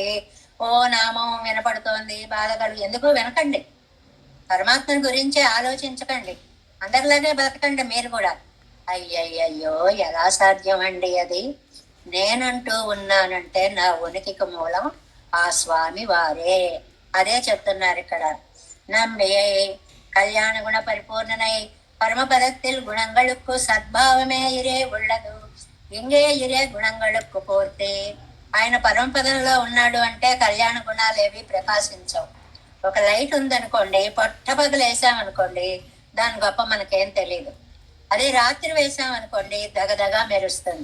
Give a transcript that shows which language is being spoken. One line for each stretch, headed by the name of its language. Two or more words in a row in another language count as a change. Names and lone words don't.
Telugu: ఓ నామం వినపడుతోంది, బాధలు ఎందుకు వినకండి. పరమాత్మని గురించి ఆలోచించకండి, అందరిలాగే బతకండి మీరు కూడా. అయ్యయ్యో, ఎలా సాధ్యం అండి అది? నేనంటూ ఉన్నానంటే నా ఉనికికి మూలం ఆ స్వామి వారే. అదే చెప్తున్నారు ఇక్కడ.
Tamil: நம்பியை கல்யாண குண பரிபூர்ணனை பரமபதத்தில் குணங்களுக்கு சத்பாவமே இரே உள்ளது. இங்கே இரே குணங்களுக்கு பூர்த்தி.
Telugu: ఆయన పరమపదంలో ఉన్నాడు అంటే కళ్యాణ గుణాలు ఏవి ప్రకాశించవు. ఒక లైట్ ఉందనుకోండి, పట్టపగలు వేసామనుకోండి, దాని గొప్ప మనకేం తెలియదు. అదే రాత్రి వేసామనుకోండి, దగదగా మెరుస్తుంది.